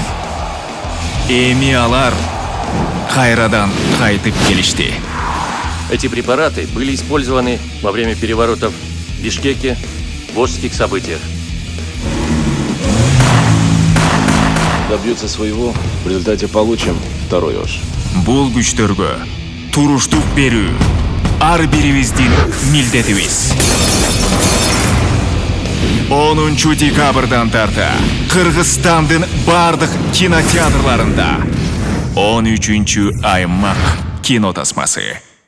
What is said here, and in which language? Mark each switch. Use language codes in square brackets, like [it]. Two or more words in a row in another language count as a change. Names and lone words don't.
[ky] Эми алар кайрадан кайтып келишти. [ru] Эти препараты были использованы во время переворотов в Бишкеке, Волжских событиях. Добьются своего, в результате получим второй Ош. [ky] Бул күчтөргө туруштук берүү ар бирибиздин милдетибиз. 10 декабрдан тарта Кыргызстандын бардык кинотеатрларында 13 аймак кинотасмасы.